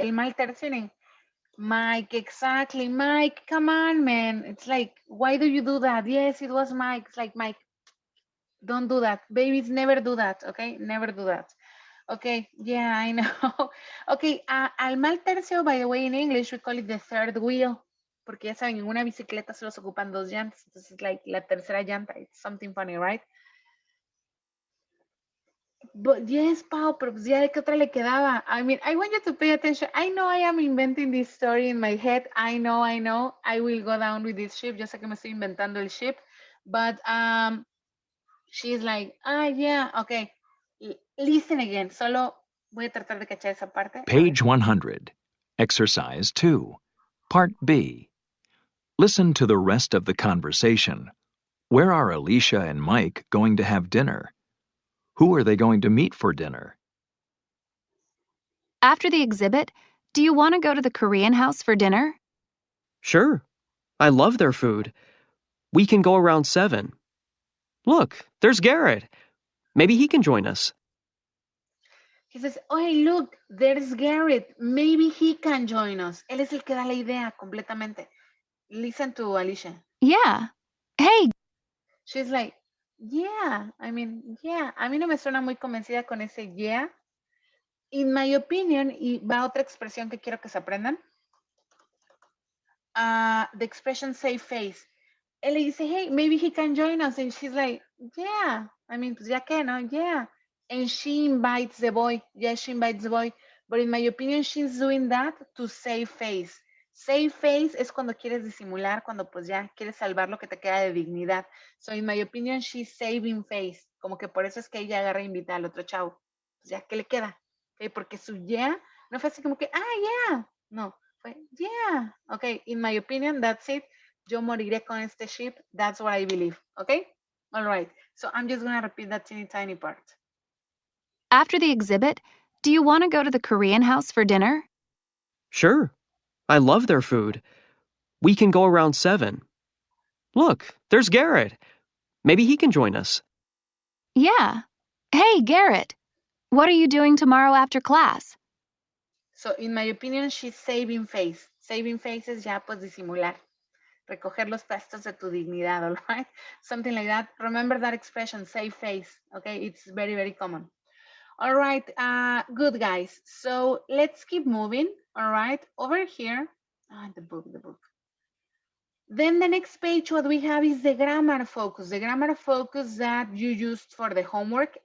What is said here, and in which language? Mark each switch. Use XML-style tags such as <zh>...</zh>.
<es>el mal tercio.</es> <en>Mike, exactly. Mike, come on, man. It's like, why do you do that? Yes, it was Mike. It's like, Mike, don't do that. Babies never do that, okay? Never do that. Okay, yeah, I know. Okay,</en> <es>al mal tercio,</es> <en>by the way, in English, we call it the third wheel.</en> <es>Porque ya saben, en una bicicleta solo se ocupan dos llantas. Entonces, like, la tercera llanta.</es> <en>It's something funny, right? But yes,</en> <es>Pau, pero pues ya de qué otra le quedaba.</es> <en>I mean, I want you to pay attention. I know I am inventing this story in my head. I know. I will go down with this ship.</en> <es>Yo sé que me estoy inventando el ship.</es> <en>But she's like, yeah, okay. Listen again.</en> <es>Solo voy a tratar de cachar esa parte.</es> <en>Page 100. Exercise 2. Part B. Listen to the rest of the conversation. Where are Alicia and Mike going to have dinner? Who are they going to meet for dinner? After the exhibit, do you want to go to the Korean house for dinner? Sure. I love their food. We can go around 7. Look, there's Garrett. Maybe he can join us. He says, oh, hey, look, there's Garrett. Maybe he can join us.</en> <es>Él es el que da la idea completamente.</es> <en>Listen to Alicia. Yeah. Hey, She's like, yeah, I mean, yeah.</en> <es>A mí no me suena muy convencida con ese yeah.</es> <en>In my opinion,</en> <es>y va otra expresión que quiero que se aprendan.</es> <en>The expression save face.</en> <es>Él le dice,</es> <en>hey, maybe he can join us. And she's like, yeah. I mean,</en> <es>pues ya que, ¿no?</es> <en>Yeah. And she invites the boy. Yeah, she invites the boy. But in my opinion, she's doing that to save face.</en> <es>Save face es cuando quieres disimular, cuando pues ya quieres salvar lo que te queda de dignidad.</es> <en>So in my opinion, she's saving face.</en> <es>Como que por eso es que ella agarra e invita al otro chavo. Pues ya, ¿qué le queda? Okay, porque su yeah no fue así como que, yeah. No, fue yeah.</es> <en>Okay, in my opinion, that's it.</en> <es>Yo moriré con este ship.</es> <en>That's what I believe. Okay? All right. So I'm just going to repeat that tiny part. after the exhibit, do you want to go to the Korean house for dinner? Sure. I love their food. We can go around 7. Look, there's Garrett. Maybe he can join us. Yeah. Hey, Garrett. What are you doing tomorrow after class? So in my opinion, she's saving face.</en> <es>Saving face es ya pues disimular. Recoger los pedazos de tu dignidad,</es> <en>all right? Something like that. Remember that expression, save face. Okay, it's very, very common. All right, good guys. So let's keep moving. All right, over here, the book. Then the next page, what we have is the grammar focus that you used for the homework.</en>